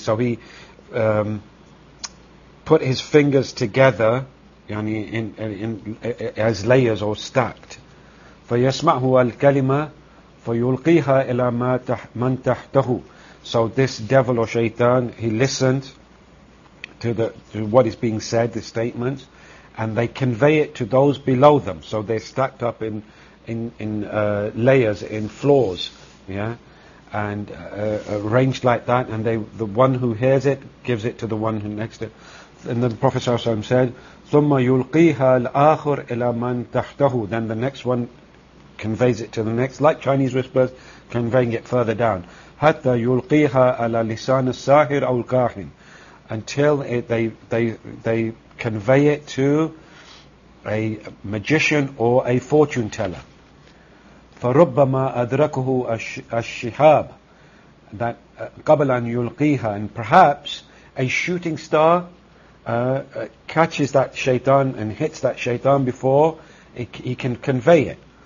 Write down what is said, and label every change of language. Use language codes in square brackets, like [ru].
[en] So he put his fingers together, yani in as layers or stacked. [ar] فيسمعه الكلمة فيلقيها إلى ما من تحته. [en] So this devil or shaitan, he listened to the to what is being said, the statement, and they convey it to those below them. So they're stacked up in layers, in floors, yeah, and arranged like that. And they, the one who hears it, gives it to the one who next to it. And then the Prophet ﷺ said, [ar] "ثُمَّ يُلْقِيهَا الْآخُرُ إِلَى مَنْ تَحْتَهُ." [en] Then the next one conveys it to the next, like Chinese whispers, conveying it further down. [ar] حَتَّى يُلْقِيهَا عَلَى لِسَانِ السَّاحِرِ أَوْ الْكَاهِنِ. [en] Until they convey it to a magician or a fortune teller. [ar] فَرُبَّمَا أَدْرَكُهُ الشِّحَابِ. That قَبْلَ أَنْ يُلْقِيهَا. [en] And perhaps a shooting star catches that shaitan and hits that shaitan before he can convey it.